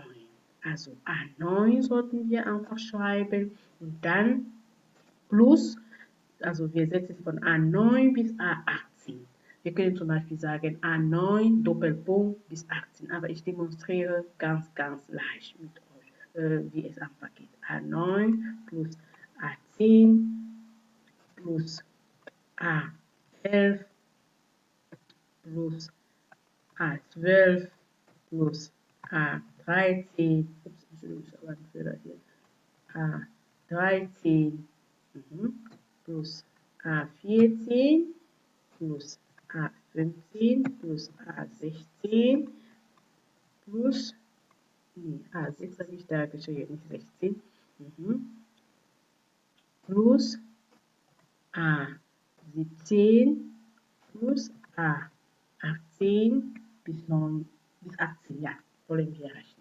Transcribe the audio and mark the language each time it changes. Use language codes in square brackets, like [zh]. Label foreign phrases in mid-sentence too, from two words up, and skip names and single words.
[de] Also A9 sollten wir einfach schreiben und dann plus also wir setzen von A9 bis A18. Wir können zum Beispiel sagen A9 Doppelpunkt bis 18, aber ich demonstriere ganz leicht mit euch, wie es einfach geht. A9 plus A10 plus A11 plus A12 plus A13, ups, Entschuldigung, ich habe einen Fehler hier, A13 plus A14 plus A15 plus A16 plus, nee, A6 habe ich da geschrieben, nicht 16, plus A17 plus A18 bis 18, ja, wollen wir rechnen.